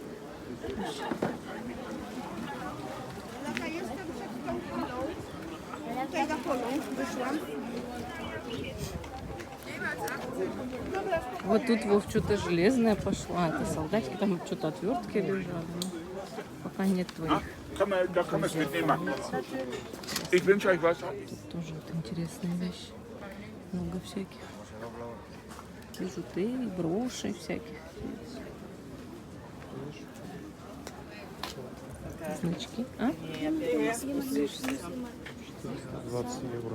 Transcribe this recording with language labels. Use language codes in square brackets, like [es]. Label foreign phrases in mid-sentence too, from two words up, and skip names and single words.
[ru] Вот тут Вов что-то железное пошло. Это солдатики, там что-то отвертки лежат. Но пока нет твоих. [de] Da kann man es mitnehmen. Ich wünsche euch was. [ru] Тут тоже вот интересные вещи. Много всяких. Бижутерии, броши всяких. Значки. А? 20 евро.